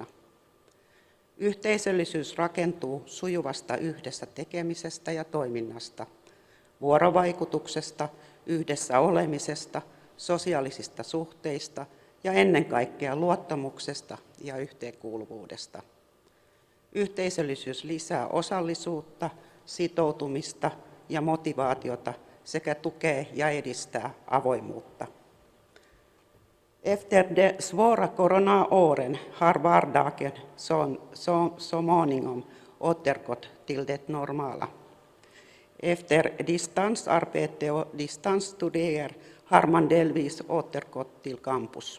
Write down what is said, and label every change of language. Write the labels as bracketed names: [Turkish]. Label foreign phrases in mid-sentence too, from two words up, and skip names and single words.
[Finnish] Yhteisöllisyys rakentuu sujuvasta yhdessä tekemisestä ja toiminnasta, vuorovaikutuksesta, yhdessä olemisesta, sosiaalisista suhteista ja ennen kaikkea luottamuksesta ja yhteenkuuluvuudesta. Yhteisöllisyys lisää osallisuutta, sitoutumista ja motivaatiota sekä tukee ja edistää avoimuutta. [Swedish] Efter de svåra coronaåren har vardagen så småningom återgått till det normala. Efter distansarbete och distansstudier har man delvis återgått till campus.